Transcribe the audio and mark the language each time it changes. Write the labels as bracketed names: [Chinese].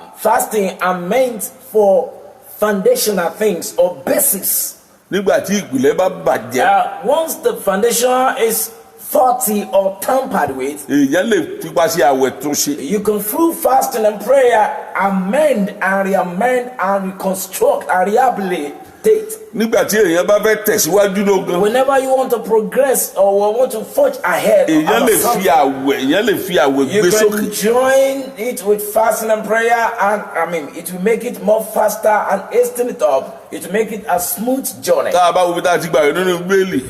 [English] Fasting are meant for foundational things or basis. [Yoruba] Nígbà tí ìpìlẹ̀ bá bàjẹ́. [English] Once the foundation is faulty or tampered with, [Yoruba] Èèyàn lè fipá sí àwẹ̀ tún ṣe. [English] you can through fasting and prayer amend and re-amend and reconstruct and rehabilitate. [Yoruba] Nígbà tí èèyàn bá fẹ́ tẹ̀síwájú lógan. [English] Whenever you want to progress or want to forge ahead, [Yoruba] Èèyàn lè fi àwẹ̀ [English] you [Yoruba] gbé [English] can [Yoruba] sókè. [English] join it with fasting and prayer, and it will make it more faster and hasten it up. It will make it a smooth journey. [Yoruba] Tá a bá wo bí tá a ti gbà rẹ̀ nínú Bíbélì.